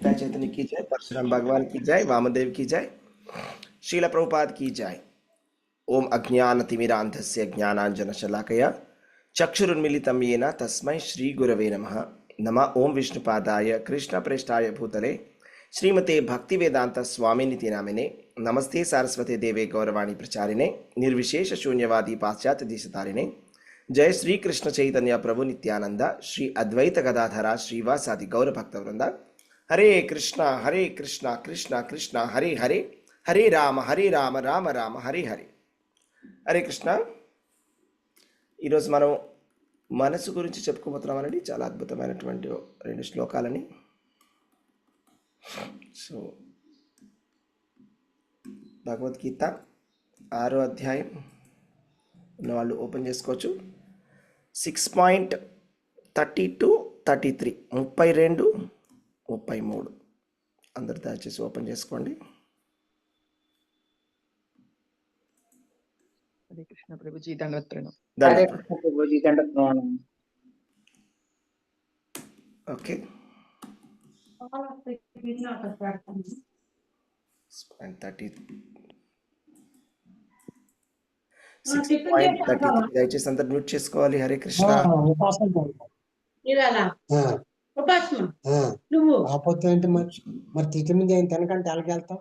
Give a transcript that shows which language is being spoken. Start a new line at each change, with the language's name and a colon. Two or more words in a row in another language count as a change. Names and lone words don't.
Hindi: निताई चैतन्य की जय, परशुराम भगवान की जय, वामदेव की जय, श्रील प्रभुपाद की जय।
Sanskrit: ओम अज्ञानतिमिरान्धस्य ज्ञानाञ्जनशलाकया चक्षुरुन्मीलितं येन तस्मै श्रीगुरवे नमः। नमः ओं विष्णुपादाय कृष्णप्रेष्ठाय भूतले श्रीमते भक्तिवेदांत स्वामिनिति नामिने। नमस्ते सारस्वते देवे गौरवाणी प्रचारिणे निर्विशेष शून्यवादी पाश्चात्य देशतारिणे। जय श्री कृष्ण चैतन्य प्रभु नित्यानंद श्री अद्वैत गदाधरा श्रीवासादि गौर भक्तवृंद। हरे कृष्णा कृष्णा कृष्णा हरे हरे, हरे राम राम राम हरे हरे।
Telugu: హరే కృష్ణ. ఈరోజు మనం మనసు గురించి చెప్పుకోబోతున్నామనండి. చాలా అద్భుతమైనటువంటి 2 శ్లోకాలని. సో భగవద్గీత 6వ అధ్యాయం ఉన్నవాళ్ళు ఓపెన్ చేసుకోవచ్చు. 6.32-33 32-33 అందరు దయచేసి ఓపెన్ చేసుకోండి.
Hindi: हरे कृष्ण प्रभु जी, दंडवत प्रणाम। हरे कृष्ण प्रभु जी, दंडवत प्रणाम।
Telugu: ओके, 6.33 దయచేసి అందరు మ్యూట్ చేసుకోవాలి. హరే కృష్ణ. నువ్వు ఆపోతే అంటే మరి తిథి మీద తినకంటే ఎలాగ వెళ్తావు?